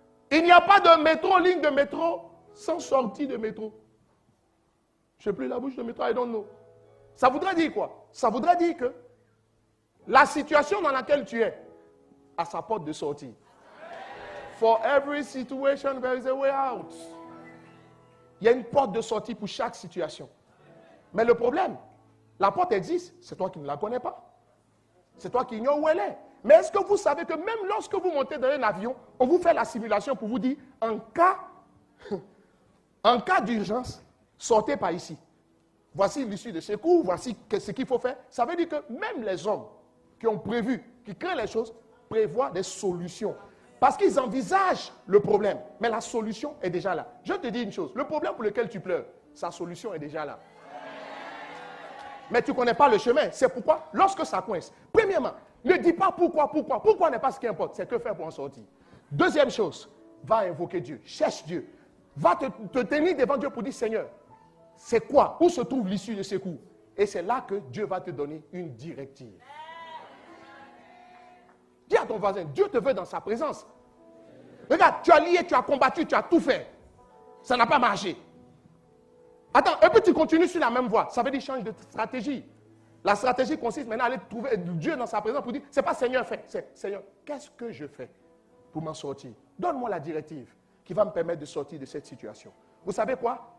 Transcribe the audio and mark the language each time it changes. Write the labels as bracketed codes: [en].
[fr] Il n'y a pas de métro, ligne de métro, sans sortie de métro. Je ne sais plus la bouche de métro, [en] I don't know. [fr] Ça voudrait dire quoi? Ça voudrait dire que la situation dans laquelle tu es a sa porte de sortie. [en] For every situation, there is a way out. [fr] Il y a une porte de sortie pour chaque situation. Mais le problème, la porte existe, c'est toi qui ne la connais pas. C'est toi qui ignores où elle est. Mais est-ce que vous savez que même lorsque vous montez dans un avion, on vous fait la simulation pour vous dire, en cas d'urgence, sortez par ici. Voici l'issue de secours, voici ce qu'il faut faire. Ça veut dire que même les hommes qui ont prévu, qui créent les choses, prévoient des solutions. Parce qu'ils envisagent le problème. Mais la solution est déjà là. Je te dis une chose, le problème pour lequel tu pleures, sa solution est déjà là. Mais tu ne connais pas le chemin. C'est pourquoi, lorsque ça coince, premièrement, ne dis pas pourquoi. Pourquoi n'est pas ce qui importe. C'est que faire pour en sortir. Deuxième chose, va invoquer Dieu. Cherche Dieu. Va te tenir devant Dieu pour dire, Seigneur, c'est quoi? Où se trouve l'issue de secours? Et c'est là que Dieu va te donner une directive. Dis à ton voisin, Dieu te veut dans sa présence. Regarde, tu as lié, tu as combattu, tu as tout fait. Ça n'a pas marché. Attends, et puis tu continues sur la même voie. Ça veut dire change de stratégie. La stratégie consiste maintenant à aller trouver Dieu dans sa présence pour dire, c'est pas Seigneur fait, c'est Seigneur, qu'est-ce que je fais pour m'en sortir? Donne-moi la directive qui va me permettre de sortir de cette situation. Vous savez quoi?